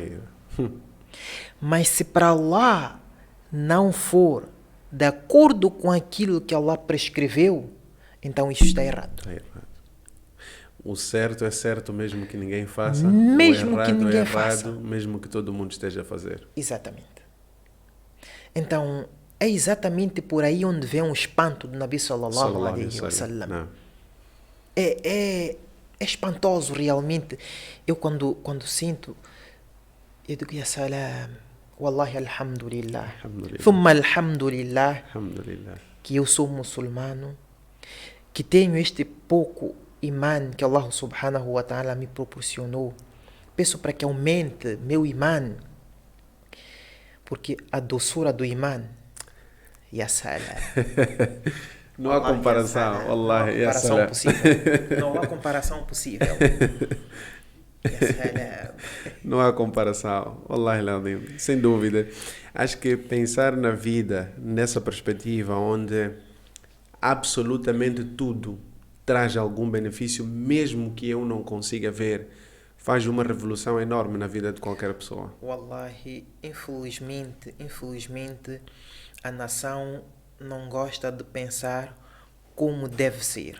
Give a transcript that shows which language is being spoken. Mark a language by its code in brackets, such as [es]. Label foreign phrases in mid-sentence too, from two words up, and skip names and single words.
[pt] Mas se para Allah não for de acordo com aquilo que Allah prescreveu, então isso está errado. Está errado. O certo é certo mesmo que ninguém faça. Mesmo o errado que ninguém é errado, faça. mesmo que todo mundo esteja a fazer. Exatamente. Então, é exatamente por aí onde vem o espanto do Nabi [ar] صلى الله عليه وسلم. [pt] Não. É espantoso realmente. Eu quando sinto, eu digo, [ar] يا سلام، والله الحمد لله. الحمد لله. ثم الحمد لله الحمد لله. [pt] que eu sou muçulmano, que tenho este pouco imã que Allah [ar] سبحانه وتعالى [pt] me proporcionou. Peço para que aumente meu imã, porque a doçura do imã, [ar] يا سلام. [pt] Não há comparação. [ar] والله، يا سلام. [pt] Não há comparação possível. [ar] يا سلام. [pt] Não há comparação. [ar] والله العظيم. [pt] Sem dúvida. Acho que pensar na vida nessa perspectiva onde absolutamente tudo traz algum benefício, mesmo que eu não consiga ver, faz uma revolução enorme na vida de qualquer pessoa. Wallahi, infelizmente, a nação não gosta de pensar como deve ser.